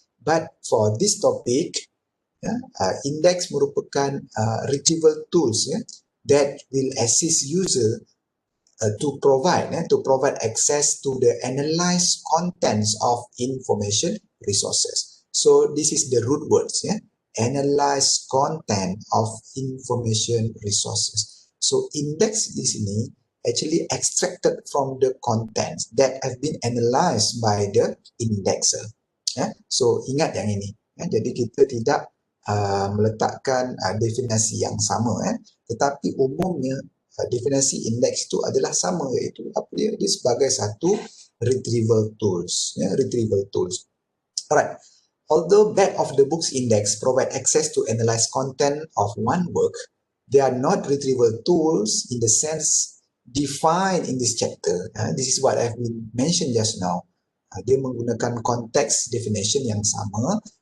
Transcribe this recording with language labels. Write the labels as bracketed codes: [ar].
[en] But for this topic, index [ms] merupakan [en] retrieval tools that will assist user to provide access to the analyzed contents of information resources. So this is the root words, analyze content of information resources. So index [ms] di sini [en] actually extracted from the contents that have been analyzed by the indexer. [ms] So ingat yang ini. Jadi kita tidak meletakkan definisi yang sama, tetapi umumnya definisi indeks itu adalah sama, iaitu apa dia sebagai satu retrieval tools. [en] Retrieval tools. Alright. Although back of the books index provide access to analyze content of one work, they are not retrieval tools in the sense defined in this chapter. This is what I've been mentioned just now. [ms] Dia menggunakan konteks definition yang sama,